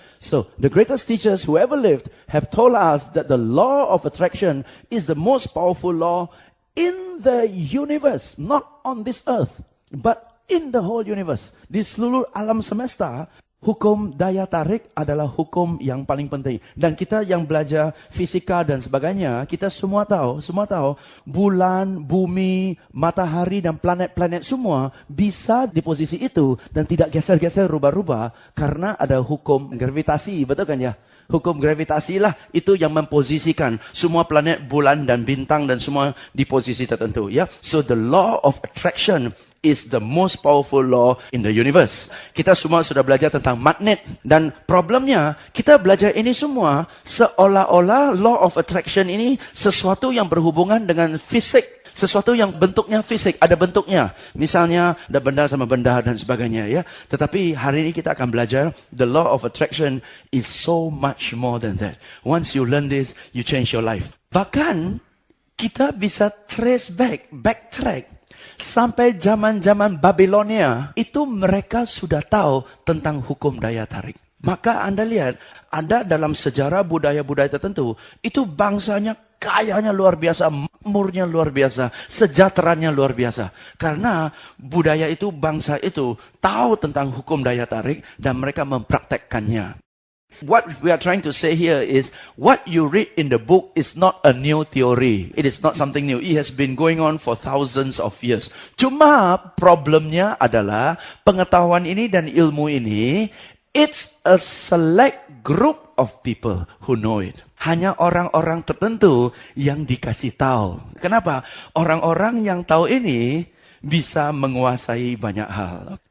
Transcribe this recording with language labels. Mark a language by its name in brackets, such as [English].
[English] So, the greatest teachers who ever lived have told us that the law of attraction is the most powerful law in the universe, not on this earth, but in the whole universe. [Indonesian] Di seluruh alam semesta, hukum daya tarik adalah hukum yang paling penting. Dan kita yang belajar fisika dan sebagainya, kita semua tahu bulan, bumi, matahari dan planet-planet semua bisa di posisi itu dan tidak geser-geser, rubah-rubah karena ada hukum gravitasi, betul kan ya? Hukum gravitasi lah itu yang memposisikan semua planet, bulan dan bintang dan semua di posisi tertentu, ya. [English] So the law of attraction is the most powerful law in the universe. [Indonesian] Kita semua sudah belajar tentang magnet dan problemnya kita belajar ini semua seolah-olah law of attraction ini sesuatu yang berhubungan dengan fisik. Sesuatu yang bentuknya fisik, ada bentuknya. Misalnya, ada benda sama benda dan sebagainya, ya. Tetapi hari ini kita akan belajar, [English] the law of attraction is so much more than that. Once you learn this, you change your life. [Indonesian] Bahkan, kita bisa backtrack, sampai zaman-zaman Babilonia, itu mereka sudah tahu tentang hukum daya tarik. Maka Anda lihat, ada dalam sejarah budaya-budaya tertentu, itu bangsanya kayanya luar biasa, makmurnya luar biasa, sejahteranya luar biasa. Karena budaya itu, bangsa itu tahu tentang hukum daya tarik dan mereka mempraktekkannya. [English] What we are trying to say here is, what you read in the book is not a new theory. It is not something new. It has been going on for thousands of years. [Indonesian] Cuma problemnya adalah pengetahuan ini dan ilmu ini, [English] it's a select group of people who know it. [Indonesian] Hanya orang-orang tertentu yang dikasih tahu. Kenapa? Orang-orang yang tahu ini bisa menguasai banyak hal.